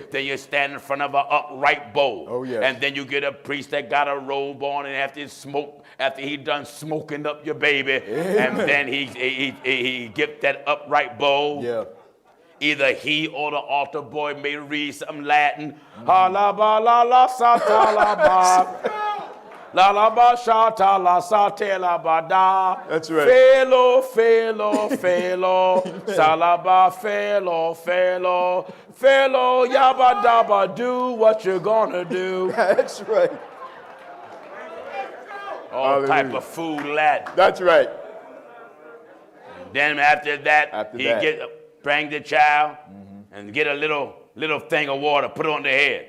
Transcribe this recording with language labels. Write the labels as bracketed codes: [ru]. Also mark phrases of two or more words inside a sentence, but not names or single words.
[en] Then you stand in front of an upright bowl. Oh, yes. And then you get a priest that got a robe on, and after he done smoking up your baby, and then he get that upright bowl. Yeah. Either he or the altar boy may read some Latin. Ha la ba la la sa ta la ba. La la ba sha ta la sa te la ba da. That's right. Felo, sa la ba felo, yabba dabba, do what you're gonna do. That's right. All type Hallelujah. of food Latin. That's right. Then after that, bring the child and get a little thing of water, put it on the head.